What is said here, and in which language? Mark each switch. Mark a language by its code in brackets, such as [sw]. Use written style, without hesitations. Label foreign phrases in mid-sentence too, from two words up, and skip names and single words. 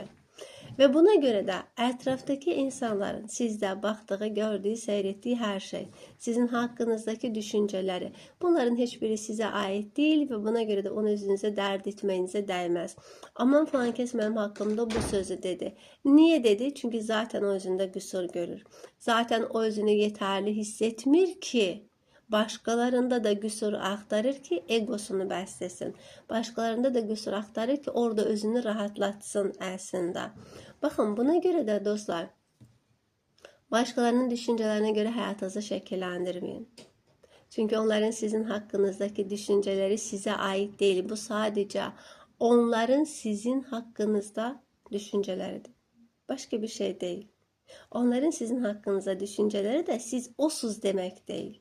[tr] Ve buna göre de etraftaki insanların sizde baktığı, gördüğü, seyrettiği her şey, sizin hakkınızdaki düşünceleri, bunların hiçbiri size ait değil ve buna göre de onu özünüze dert etmenize değmez. Aman falan kes benim hakkımda bu sözü dedi. Niye dedi? Çünkü zaten [az] o özünde qüsur görür. Zaten o özünü yeterli hissetmir ki başkalarında da qüsur axtarır ki egosunu bəsləsin. [tr] Başkalarında da [az] qüsur axtarır ki orada özünü rahatlatsın əslində. Baxın, buna görə də dostlar, başkalarının düşüncələrinə görə həyatınızı şəkilləndirməyin. [tr] Çünkü onların sizin hakkınızdaki düşünceleri size ait değil. Bu sadece onların sizin hakkınızda düşünceleridir. Başka bir şey değil. Onların sizin hakkınızda düşünceleri de siz osuz demek değil.